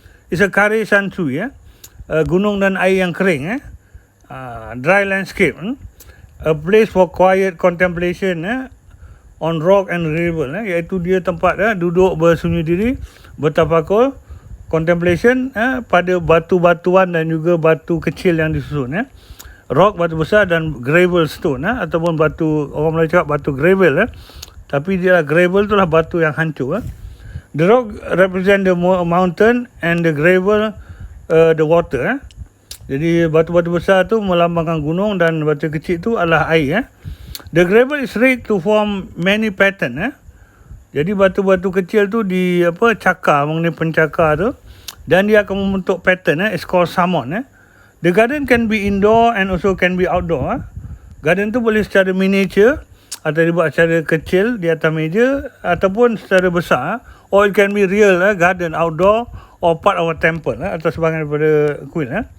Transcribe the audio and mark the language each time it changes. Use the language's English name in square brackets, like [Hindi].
[Malay] It's a kare sansui, gunung dan air yang kering, [English] dry landscape, a place for quiet contemplation on rock and gravel, [Malay] iaitu dia tempat duduk bersunyi diri, bertafakur, contemplation pada batu-batuan dan juga batu kecil yang disusun. Rock, batu besar, dan gravel stone, ataupun batu, orang Melayu cakap batu gravel, tapi dia gravel tu lah batu yang hancur. [English] The rock represent the mountain and the gravel the water. [Malay] Jadi batu-batu besar tu melambangkan gunung dan batu kecil tu adalah air. [English] The gravel is rigged to form many pattern. [Malay] Jadi batu-batu kecil tu cakar, mengenai pencakar tu, dan dia akan membentuk pattern. [English] It's called samon. The garden can be indoor and also can be outdoor. [Malay] Garden tu boleh secara miniature atau dibuat secara kecil di atas meja, ataupun secara besar, [English] or it can be real garden outdoor or part of a temple [Malay] atau sebahagian daripada kuil.